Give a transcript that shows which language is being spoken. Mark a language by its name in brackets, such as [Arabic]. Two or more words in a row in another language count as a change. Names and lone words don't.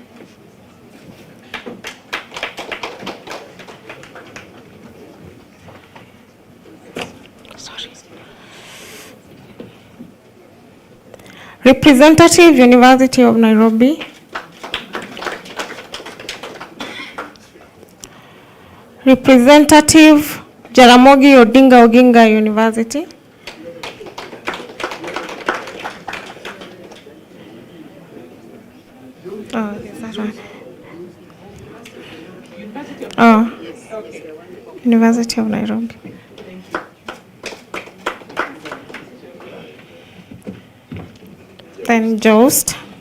[English] Representative University of Nairobi. Representative Jaramogi Odinga Oginga University. Oh, is that one? Oh, University of Nairobi. Then Jost.